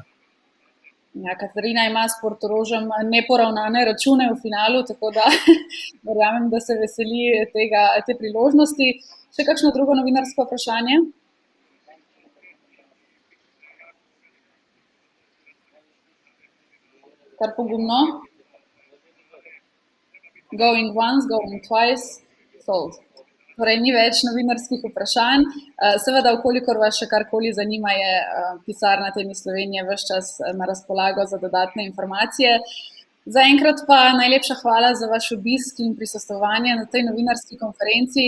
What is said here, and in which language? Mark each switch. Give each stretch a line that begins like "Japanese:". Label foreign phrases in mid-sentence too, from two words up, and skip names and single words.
Slovenian: Ja, Katarina ima s Portorožem neporavnane račune v finalu, tako da verjamem, da se veseli te priložnosti. Še kakšno drugo novinarsko vprašanje? Kar pogumno.
English: Going once, going twice, sold.
Slovenian: Torej, ni več novinarskih vprašanj. Seveda, vkolikor vas še karkoli zanima, je pisarna Tenis Slovenije ves čas na razpolago za dodatne informacije. Zaenkrat pa najlepša hvala za vaš obisk in prisostvovanje na tej novinarski konferenci.